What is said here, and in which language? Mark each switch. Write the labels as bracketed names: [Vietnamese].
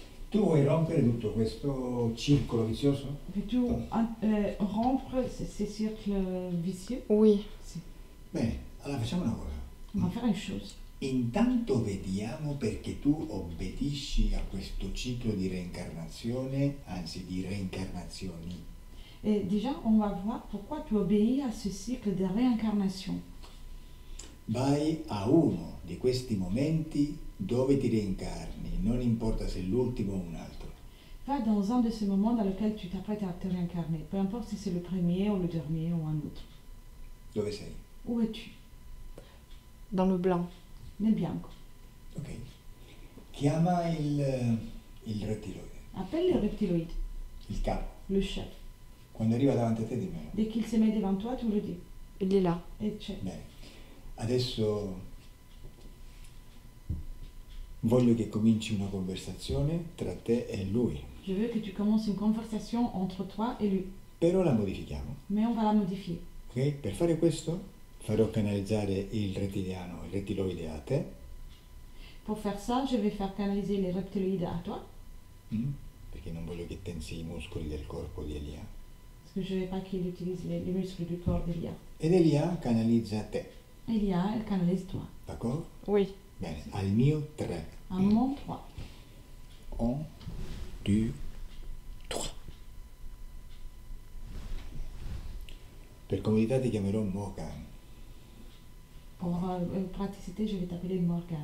[Italian] Tu vuoi rompere tutto questo circolo vizioso? [French] Veux-tu rompre ces cercles vicieux? Oui. [Italian] Si. Bene, allora facciamo una cosa. [French] On va faire une chose. [Italian] Intanto vediamo perché tu obbedisci a questo ciclo di reincarnazione, anzi di reincarnazioni. [French] Et déjà, on va voir pourquoi tu obéis à ce cycle de réincarnation. [Italian] Vai a uno di questi momenti dove ti reincarni, non importa se è l'ultimo o un altro. [French] Va dans un de ces moments dans lesquels tu t'apprêtes à te réincarner, peu importe si c'est le premier ou le dernier ou un autre. [Italian] Dove sei? [French] Où es-tu? Dans le blanc. [Italian] Nel bianco. Ok. Chiama il rettiloide, [French] Appelle le reptiloïde, [Italian] il capo. [French] le chef. [Italian] Quando arriva davanti a te dimmelo. [French] Dès qu'il se met devant toi, tu le dis. Il est là. Et chef. [Italian] Bene. Adesso voglio che cominci una conversazione tra te e lui, [French] Je veux que tu commences une conversation entre toi et lui, [Italian] però la modifichiamo. [French] mais on va la modifier. Ok? [Italian] Per fare questo farò canalizzare il rettiloide a te, [French] Pour faire ça, je vais faire canaliser les reptiloïdes à toi, [Italian] perché non voglio che tensi i muscoli del corpo di Elia. [French] parce que je ne veux pas qu'il utilise les muscles du corps d'Elia. [Italian] Ed Elia canalizza te, [French] Elia, elle canalise toi. [Italian] d'accordo? [French] Oui. [Italian] Bene, al mio 3. [French] Un moment 3. 1, 2, 3. [Italian] Per comodità ti chiamerò Morgan. [French] Pour praticité, je vais t'appeler Morgan.